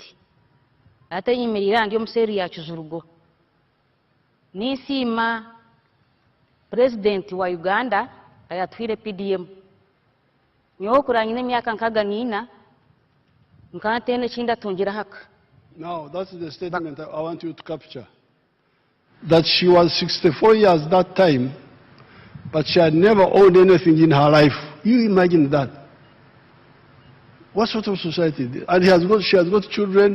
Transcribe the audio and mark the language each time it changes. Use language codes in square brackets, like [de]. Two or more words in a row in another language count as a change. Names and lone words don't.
[nyn] Ate nyimirira ndi omuseeri ya Kizurugo. Nisiima President wa Uganda ayatwire PDM. Nyowe kurangina emyaka 64 nkatene kinda tungira haka. [en] Now, that's the statement I want you to capture. That she was 64 years that time, but she had never owned anything in her life. You imagine that. What sort of society? And she has got children.